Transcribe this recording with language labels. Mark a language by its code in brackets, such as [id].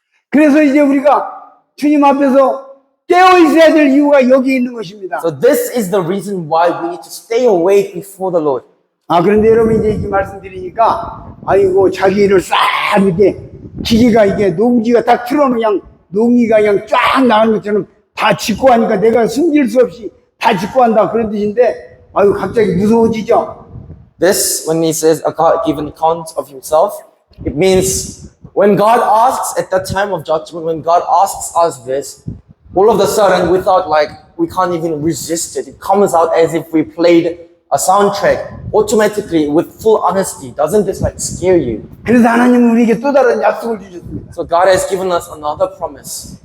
[ko] 그래서 이제 우리가 주님 앞에서 깨어 있어야 될 이유가 여기 있는 것입니다. [en] So this is the reason why we need to stay awake before the Lord. [ko] 그런데 여러분 이제 이렇게 말씀드리니까 아이고 자기 일을 싹 이렇게 기계가 이게 농기가 딱 틀어놓으면 그냥 농기가 그냥 쫙 나가는 것처럼 다 짓고 하니까 내가 숨길 수 없이 다 짓고 한다 그런 뜻인데 아유 갑자기 무서워지죠. [en] This, when he says give an account of himself, it means when God asks at that time of judgment, when God asks us this, all of a sudden, we can't even resist it. It comes out as if we played a soundtrack automatically with full honesty. Doesn't this scare you? [ko] 그래서 하나님은 우리에게 또 다른 약속을 주셨습니다. [en] So God has given us another promise.